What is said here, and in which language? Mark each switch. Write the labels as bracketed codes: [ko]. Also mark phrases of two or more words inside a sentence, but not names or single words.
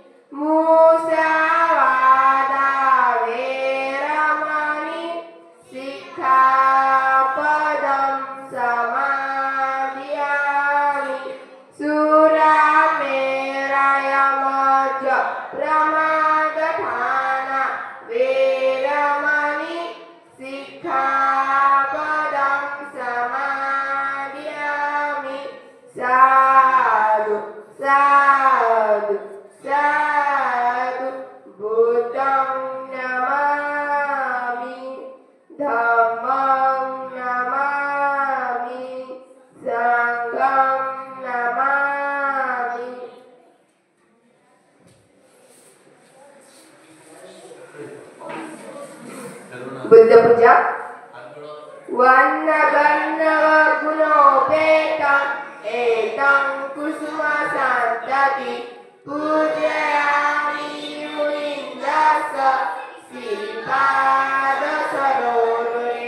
[pi] मुसावादा वेरमणि सिक्खापदं समादयामि। सुरामेरयमच प्रमादठाना वेरमणि सिक्खापदं समादयामि। साधु साधु साधु। बुद्धं नमामि, धम्मं नमामि, संघं नमामि। बुद्ध पूजा। वन्नगन्नव गुणोपेतं एतं कुसुमसन्तति पूजयामि मुनीन्द्रस्य श्रीपादसरोरुहे।